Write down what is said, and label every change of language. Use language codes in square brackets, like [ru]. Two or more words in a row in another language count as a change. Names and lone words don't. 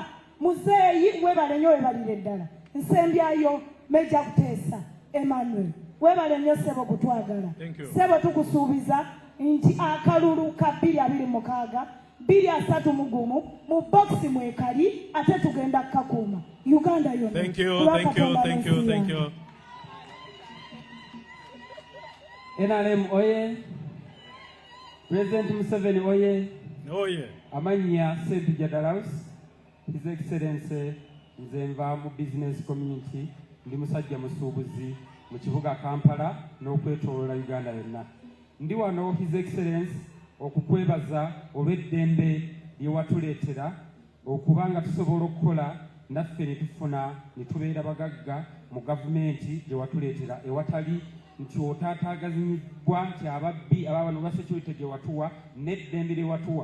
[lg] Muzeyi weebale nnyo, weebalire ddala. Nsembyayo Major Kutesa Emmanuel, weebale nnyo Ssebo kutwagala. Ssebo tukusuubiza nti akalulu ka 226 231 mu bokisi mwekali ate tugenda kukakuuma Uganda yonna. [en] Thank you. [lg] NRM oye. President Museveni oye. Oye. Amanya Sedu Jadalaus, [en] His Excellency [lg] nze nva mu [en] business community, [lg] ndi musajja musuubuzi mu kibuga Kampala n'okwetooloola Uganda yonna. Ndi wano [en] His Excellency [lg] okukwebaza olw'eddembe lye watuleetera okuba nga tusobola okukola naffe ne tufuna ne tubeera bagagga mu gavumenti gye watuleetera ewatali nti otaataagazibwa nti ababbi ababano lwa security gye watuwa n'eddembe lye watuwa.